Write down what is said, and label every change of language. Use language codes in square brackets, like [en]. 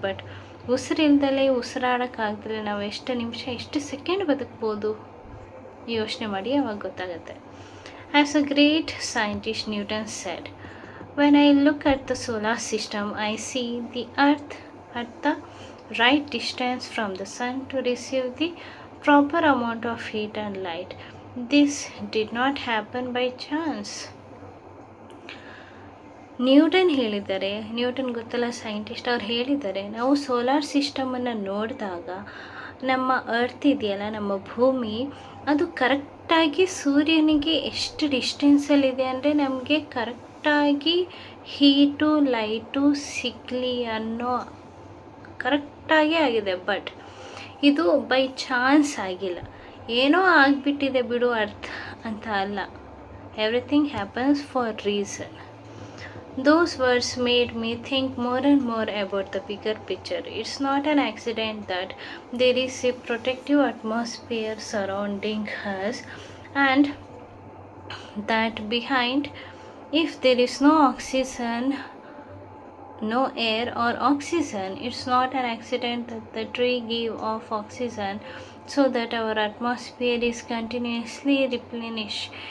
[kn] But ಉಸಿರಿಲ್ದಲೇ ಉಸಿರಾಡೋಕ್ಕಾಗ್ದಲೇ ನಾವು ಎಷ್ಟು ನಿಮಿಷ ಎಷ್ಟು ಸೆಕೆಂಡ್ ಬದುಕ್ಬೋದು ಯೋಚನೆ ಮಾಡಿ, ಅವಾಗ ಗೊತ್ತಾಗುತ್ತೆ. [en] As a great scientist Newton said, when I look at the solar system I see the earth at the right distance from the sun to receive the proper amount of heat and light. This did not happen by chance. [kn] Newton ಹೇಳಿದ್ದಾರೆ, Newton ಗೊತ್ತಲ್ಲ scientist, ಅವ್ರು ಹೇಳಿದ್ದಾರೆ, ನಾವು solar ಸಿಸ್ಟಮನ್ನು ನೋಡಿದಾಗ ನಮ್ಮ earth ಇದೆಯಲ್ಲ, ನಮ್ಮ ಭೂಮಿ, ಅದು ಕರೆಕ್ಟಾಗಿ ಸೂರ್ಯನಿಗೆ ಎಷ್ಟು ಡಿಸ್ಟೆನ್ಸಲ್ಲಿದೆ ಅಂದರೆ ನಮಗೆ ಕರೆಕ್ಟಾಗಿ ಹೀಟು ಲೈಟು ಸಿಗಲಿ ಅನ್ನೋ ಕರೆಕ್ಟಾಗಿ ಆಗಿದೆ. ಬಟ್ ಇದು ಬೈ ಚಾನ್ಸ್ ಆಗಿಲ್ಲ, ಏನೋ ಆಗಿಬಿಟ್ಟಿದೆ ಬಿಡು ಅರ್ಥ ಅಂತ ಅಲ್ಲ. [en] Everything happens for reason. Those words made me think more and more about the bigger picture. It's not an accident that there is a protective atmosphere surrounding us, and that behind, if there is no oxygen, no air or oxygen, it's not an accident that the tree give off oxygen so that our atmosphere is continuously replenished.